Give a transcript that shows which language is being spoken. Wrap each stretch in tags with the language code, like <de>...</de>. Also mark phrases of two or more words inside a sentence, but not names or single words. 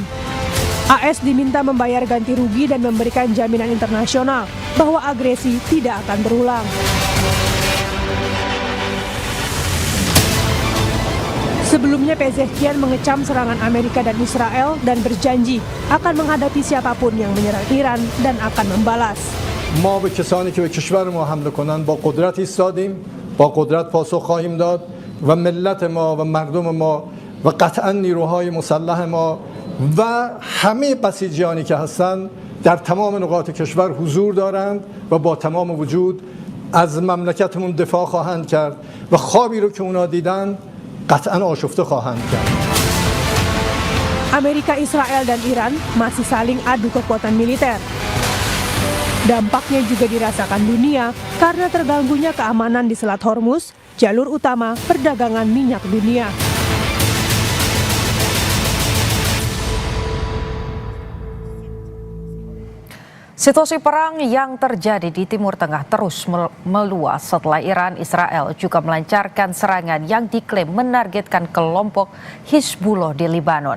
<id>AS diminta membayar ganti rugi dan memberikan jaminan internasional bahwa agresi tidak akan berulang. Sebelumnya Pezeshkian mengecam serangan Amerika dan Israel dan berjanji akan menghadapi siapapun yang menyerang Iran dan akan membalas.</id> <fa>ما به کسانی که به کشور ما حمله کنند با قدرت ایستادیم، با قدرت پاسخ خواهیم داد و ملت ما و مردم ما و قطعا نیروهای مسلح ما و همه بسیجیانی که هستند در تمام نقاط کشور حضور دارند و با تمام وجود از مملکتمون دفاع خواهند کرد و خوابی رو که اونا دیدن قطعا آشفته خواهند کرد.</fa> <id>Amerika, Israel, dan Iran masih saling adu kekuatan militer. Dampaknya juga dirasakan dunia karena terganggunya keamanan di Selat Hormuz, jalur utama perdagangan minyak dunia. Situasi perang yang terjadi di Timur Tengah terus meluas setelah Iran Israel juga melancarkan serangan yang diklaim menargetkan kelompok Hizbullah di Lebanon.</id>